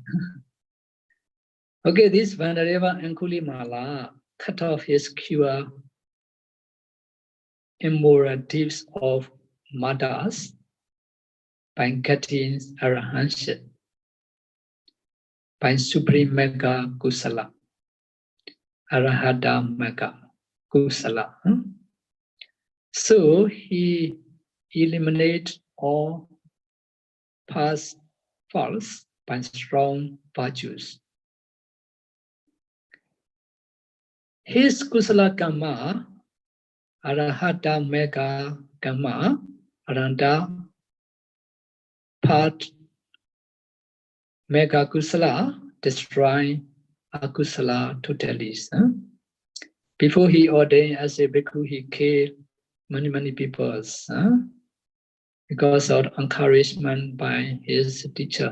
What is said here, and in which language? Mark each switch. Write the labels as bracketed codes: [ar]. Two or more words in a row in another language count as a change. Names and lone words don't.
[en] Okay, this Venerable Angulimala cut off his pure immoral deeds of murders by getting arahantship, by supreme [pi] mega kusala, arahata mega kusala. [en] So he eliminated all past faults by strong virtues. His [pi] kusala kamma, arahata mega kamma, [en] aranda part [pi] mega kusala, [en] destroy akusala totally. Before he ordained as a bhikkhu, he killed many people because of encouragement by his teacher.